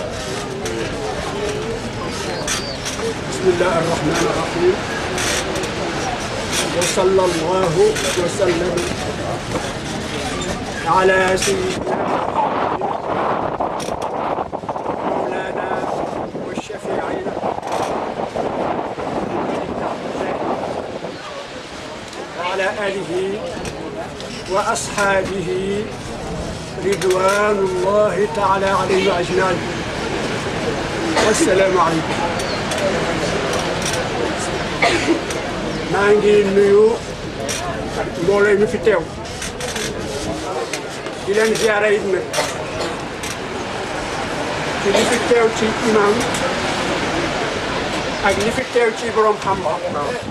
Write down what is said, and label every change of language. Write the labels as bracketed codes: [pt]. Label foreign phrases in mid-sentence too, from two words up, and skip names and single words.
[ar] بسم الله الرحمن الرحيم وصلى الله وسلم على سيدنا مولانا وشفيعنا وعلى آله وأصحابه رضوان الله تعالى عليهم أجمعين. السلام عليكم. [wo] maa ngi nuyu mbooloo mi fi teew di leen ziyaara it nag ci li fi teew ci imam ak li fi teew ci borom xam-xam.